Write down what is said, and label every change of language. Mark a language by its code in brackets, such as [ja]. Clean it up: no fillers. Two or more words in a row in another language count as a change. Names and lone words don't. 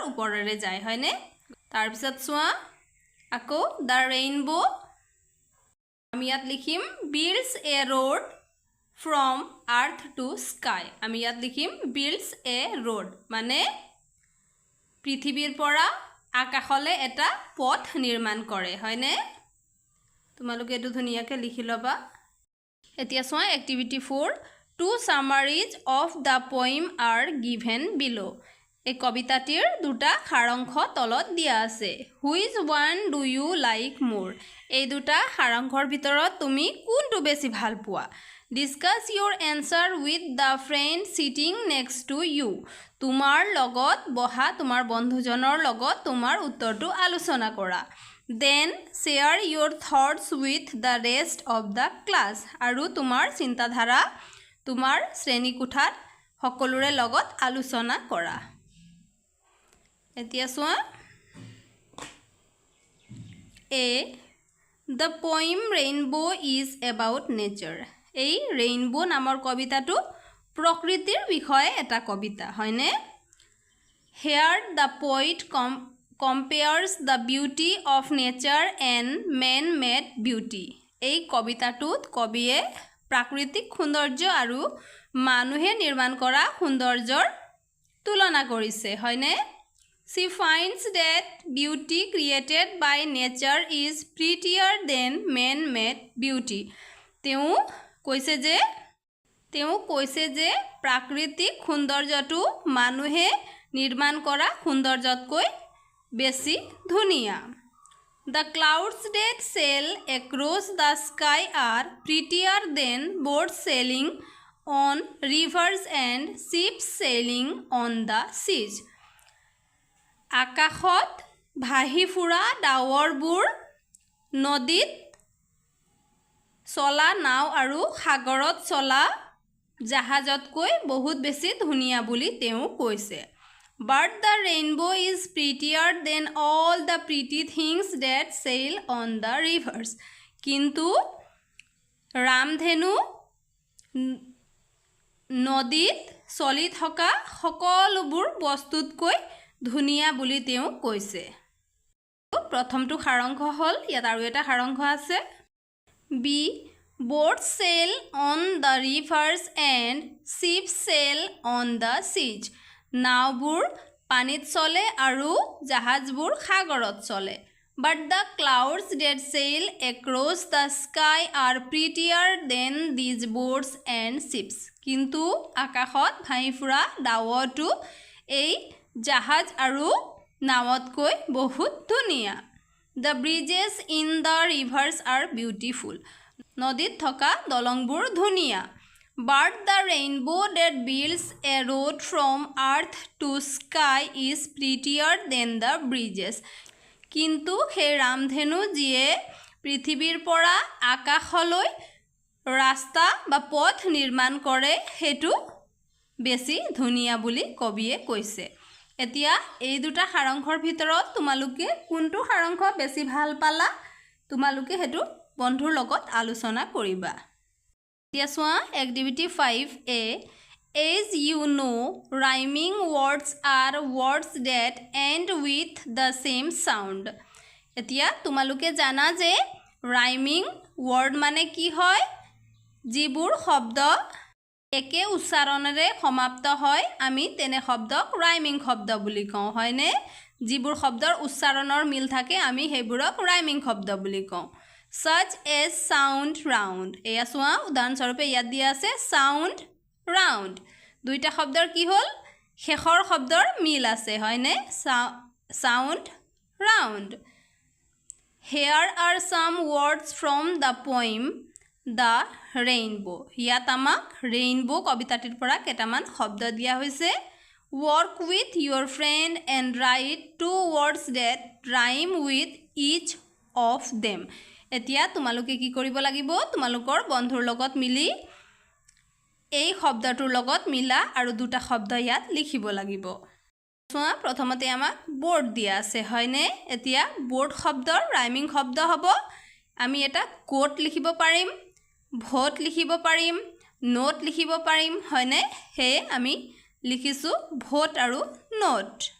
[as] ওপৰেৰে যায় হয়নে তাৰ পিছত চোৱা আকৌ [en] the rainbow [as] আমি ইয়াত লিখিম [en] builds a road from earth to sky [as] আমি ইয়াত লিখিম [en] builds a road [as] মানে পৃথিৱীৰ পৰা আকাশলৈ এটা পথ নিৰ্মাণ কৰে হয়নে তোমালোকে এটো ধুনিয়াকে লিখি লবা। এতিয়া চোৱা এক্টিভিটি 4 [en] two summaries of the poem are given below [as] এই কবিতাটিৰ দুটা সাৰাংশ তলত দিয়া আছে [en] which one do you like more [as] এই দুটা সাৰাংশৰ ভিতৰত তুমি কোনটো বেছি ভাল পোৱা [en] discuss your answer with the friend sitting next to you [as] তোমাৰ লগত বহা তোমাৰ বন্ধুজনৰ লগত তোমাৰ উত্তৰটো আলোচনা কৰা [en] then share your thoughts with the rest of the class [as] আৰু তোমাৰ চিন্তাধাৰা তোমাৰ শ্ৰেণী কোঠাত সকলোৰে লগত আলোচনা কৰা। এতিয়া চোৱা A [en] the poem rainbow is about nature [as] এই ৰেইনবো নামৰ কবিতাটো প্ৰকৃতিৰ বিষয়ে এটা কবিতা হয়নে [en] here the poet compares the beauty of nature and man-made beauty [as] এই কবিতাটোত কবিয়ে প্ৰাকৃতিক সৌন্দৰ্য আৰু মানুহে নিৰ্মাণ কৰা সৌন্দৰ্যৰ তুলনা কৰিছে হয়নে [en] she finds that beauty created by nature is prettier than man-made beauty [as] তেওঁ কৈছে যে প্ৰাকৃতিক সৌন্দৰ্যটো মানুহে নিৰ্মাণ কৰা সৌন্দৰ্যতকৈ বেছি ধুনীয়া [en] The clouds that sail across the sky are prettier than boats sailing on rivers and ships sailing on the seas. [as] আকাশত ভাহি ফুৰা ডাৱৰবোৰ নদীত চলা নাও আৰু সাগৰত চলা জাহাজতকৈ বহুত বেছি ধুনীয়া বুলি তেওঁ কৈছে [en] But the rainbow is prettier than all the pretty things that sail on the rivers. [as] কিন্তু ৰামধেনু নদীত চলি থকা সকলোবোৰ বস্তুতকৈ ধুনীয়া বুলি তেওঁ কৈছে প্ৰথমটো সাৰাংশ হ'ল ইয়াত আৰু এটা সাৰাংশ আছে বি [en] boats sail on the rivers and ships sail on the seas. [as] নাওবোৰ পানীত চলে আৰু জাহাজবোৰ সাগৰত চলে [en] But the clouds that sail across the sky are prettier than these boats and ships. [as] কিন্তু আকাশত ভাহি ফুৰা ডাৱৰটো এই জাহাজ আৰু নাৱতকৈ বহুত ধুনীয়া [en] The bridges in the rivers are beautiful. [as] নদীত থকা দলংবোৰ ধুনীয়া [en] But the rainbow that builds a road from earth to sky is prettier than the bridges. [as] কিন্তু সেই ৰামধেনু যিয়ে পৃথিৱীৰ পৰা আকাশলৈ ৰাস্তা বা পথ নিৰ্মাণ কৰে সেইটো বেছি ধুনীয়া বুলি কবিয়ে কৈছে এতিয়া এই দুটা সাৰাংশৰ ভিতৰত তোমালোকে কোনটো সাৰাংশ বেছি ভাল পালা তোমালোকে হেতু বন্ধুৰ লগত আলোচনা কৰিবা এতিয়া সোৱা এক্টিভিটি 5a [en] As you know, rhyming words are words that end with the same sound. [as] এতিয়া তোমালোকে জানা যে [en] rhyming word [as] মানে কি হয় যিবোৰ শব্দ একে উচ্চাৰণৰে সমাপ্ত হয় আমি তেনে শব্দক rhyming শব্দ বুলি কওঁ হয়নে যিবোৰ শব্দৰ উচ্চাৰণৰ মিল থাকে আমি হেবোৰক rhyming শব্দ বুলি কওঁ [en] such as sound round [as] এয়া সোৱা উদাহৰণস্বৰূপে ইয়াত দিয়া আছে [en] sound round [as] দুইটা শব্দৰ কি হল শেষৰ শব্দৰ মিল আছে হয়নে [en] sound round Here are some words from the poem The Rainbow [as] ইয়াত আমাক rainbow কবিতাটিৰ পৰা কেটামান শব্দ দিয়া হৈছে [en] Work with your friend and write two words that rhyme with each of them [as] এতিয়া তোমালোকে কি কৰিব লাগিব তোমালোকৰ বন্ধুৰ লগত মিলি এই শব্দটোৰ লগত মিলা আৰু দুটা শব্দ ইয়াত লিখিব লাগিব সোৱা প্ৰথমতে আমাক বোৰ্ড দিয়া আছে হয়নে এতিয়া বোৰ্ড শব্দৰ ৰাইমিং শব্দ হ'ব আমি এটা কোট লিখিব পাৰিম ভোট লিখিব পাৰিম নোট লিখিব পাৰিম হয়নে হে আমি লিখিছো ভোট আৰু নোট